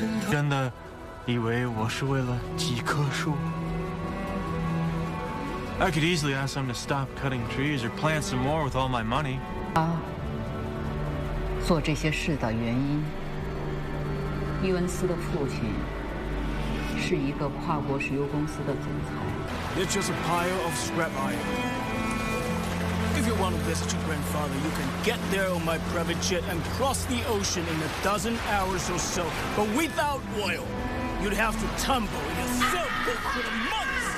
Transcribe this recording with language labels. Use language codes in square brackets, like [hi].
[zh] 真的以为我是为了几棵树 [en] I could easily ask them to stop cutting trees or plant some more with all my money. [zh] 做这些事的原因，伊文斯的父亲是一个跨国石油公司的总裁。 [en] It's just a pile of scrap iron. If you want to visit your grandfather, you can get there on my private jet and cross the ocean in 12 hours or so. But without oil, you'd have to tumble in a sailboat for months.